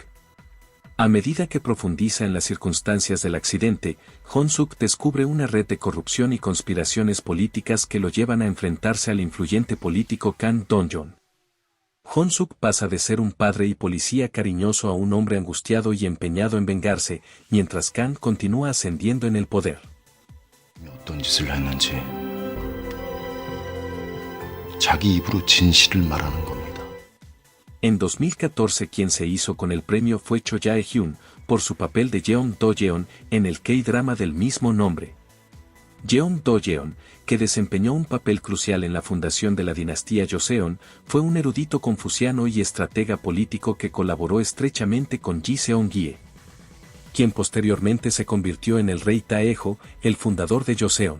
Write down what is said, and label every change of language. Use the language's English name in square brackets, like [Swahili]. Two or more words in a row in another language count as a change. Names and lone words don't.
[Spanish] A medida que profundiza en las circunstancias del accidente, Hon-suk descubre una red de corrupción y conspiraciones políticas que lo llevan a enfrentarse al influyente político Kang Dong-yeon. Hon-suk pasa de ser un padre y policía cariñoso a un hombre angustiado y empeñado en vengarse, mientras Kang continúa ascendiendo en el poder. [Korean] 어떤 짓을 했는지 자기 입으로 진실을 말하는 겁니다. [Spanish] En 2014 quien se hizo con el premio fue Cho Jae-hyun, por su papel de Jeong Do-yeon en el K-drama del mismo nombre. Jeong Do-yeon, que desempeñó un papel crucial en la fundación de la dinastía Joseon, fue un erudito confuciano y estratega político que colaboró estrechamente con Ji Seong-gye, quien posteriormente se convirtió en el rey Taejo, el fundador de Joseon.